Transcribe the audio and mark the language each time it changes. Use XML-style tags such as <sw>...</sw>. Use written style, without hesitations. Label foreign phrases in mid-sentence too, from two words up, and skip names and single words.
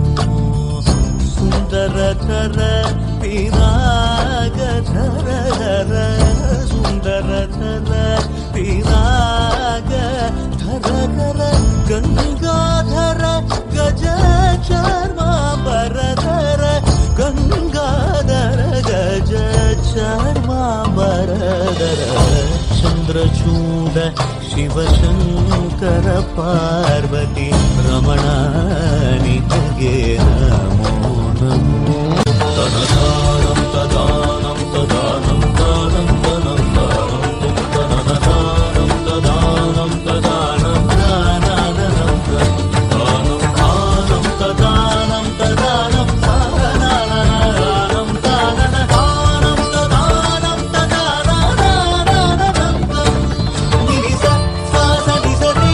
<sa>ಸುಂದರಕರ ಪಿರಾಗಧರ ಧರ ಸುಂದರಕರ ಪಿರಾಗಧರ ಗಂಗಾಧರ ಗಜ ಚರ್ಮಾಂಬರಧರ ಗಂಗಾಧರ ಗಜ ಚರ್ಮಾಂಬರಧರ.</sa> <kn>ಚಂದ್ರಚೂಡ ಶಿವಶಂಕರ ಪಾರ್ವತಿ ರಮಣ ನಿನಗೆ</kn> <sa>ನಮೋ ನಮೋ. ತನದಾನಂ ತದಾನಂ ತದಾನಂ ದಾನಂ ತನಂ ದಾನಂ ತನದಾನಂ ತದಾನಂ ತದಾನಂ ದಾನಂ ದಾನಂ ದಾನಂ ತದಾನಂ ತದಾನಂ ದಾನಂ ದಾನಂ ತದಾನಂ ತದಾನಂ ನಿಸ ಸ್ವಾಸ ನಿಸ ನಿ</sa>